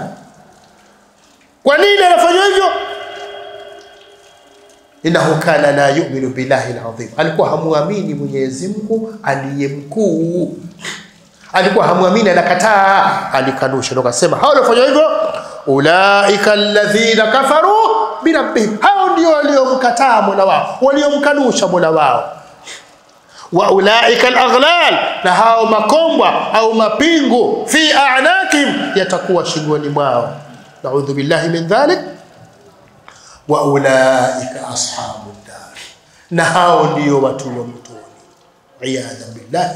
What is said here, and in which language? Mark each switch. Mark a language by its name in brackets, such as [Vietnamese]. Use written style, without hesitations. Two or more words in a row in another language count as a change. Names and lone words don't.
[Swahili] Kwa nini anafanya hivyo? [Arabic] إنه كان لا يؤمن بالله العظيم, [Swahili] alikuwa hamuamini Mwenyezi Mungu aliye mkuu, alikuwa hamuamini, anakataa, alikanusha. Ndio akasema hao waliofanya hivyo, [Arabic] أولئك الذين كفروا بربهم, [Swahili] hao ndio waliomkataa Mola wao, waliomkanusha Mola wao. [Arabic] وأولئك الأغلال, [Swahili] na hao makombwa au mapingu, [Arabic] في أعناقهم, [Swahili] yatakuwa shingoni mwao. [Arabic] نعوذ بالله من ذلك. وأولئك أصحاب النار, [Swahili] na hao ndio watu wa motoni, [Arabic] عياذا بالله.